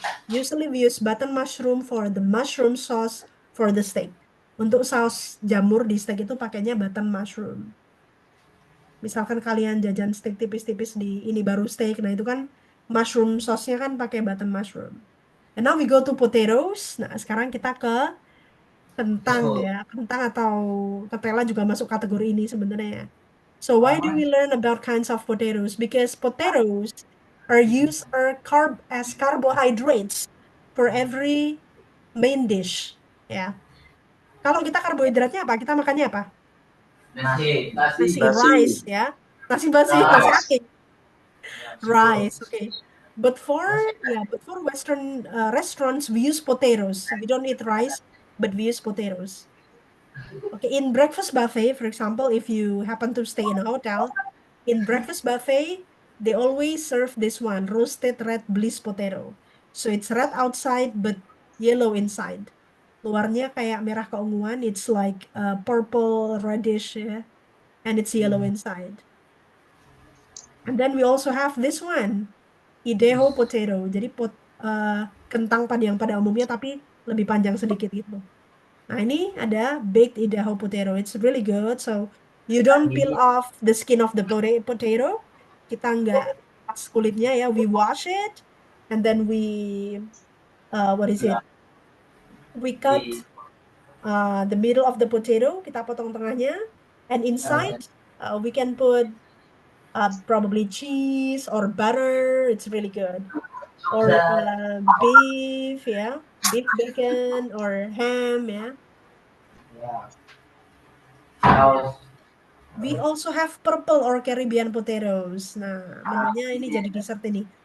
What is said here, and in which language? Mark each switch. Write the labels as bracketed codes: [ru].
[en] Usually we use button mushroom for the mushroom sauce for the steak. [id] Untuk saus jamur di steak itu pakainya button mushroom. Misalkan kalian jajan steak tipis-tipis di ini baru steak, nah itu kan mushroom sauce-nya kan pakai button mushroom. [en] And now we go to potatoes. [id] Nah, sekarang kita ke kentang ya. Kentang atau ketela juga masuk kategori ini sebenarnya. [en] So why do we learn about kinds of potatoes? Because potatoes are used as carbohydrates for every main dish. [id] Ya. Kalau kita karbohidratnya apa? Kita makannya apa? Nasi, rice Nasi. ya. Nasi aking, rice. Okay. [en] But for Western restaurants, we use potatoes. We don't eat rice, but we use potatoes. Okay, in breakfast buffet, for example, if you happen to stay in a hotel, in breakfast buffet, they always serve this one, roasted red bliss potato. So it's red outside but yellow inside. [id] Luarnya kayak merah keunguan, [en] it's like purple reddish ya, and it's yellow inside. And then we also have this one, Idaho potato. [id] Jadi kentang yang pada umumnya tapi lebih panjang sedikit gitu. Nah, ini ada baked Idaho potato. [en] It's really good. So, you don't peel off the skin of the potato. [id] Kita nggak pas kulitnya ya. [en] We wash it. And then what is it? We cut the middle of the potato. [id] Kita potong tengahnya. [en] And inside, we can put probably cheese or butter. It's really good. Or beef, yeah. Beef bacon or ham, yeah. We also have purple or Caribbean potatoes. [id] Nah, menunya ini jadi dessert ini.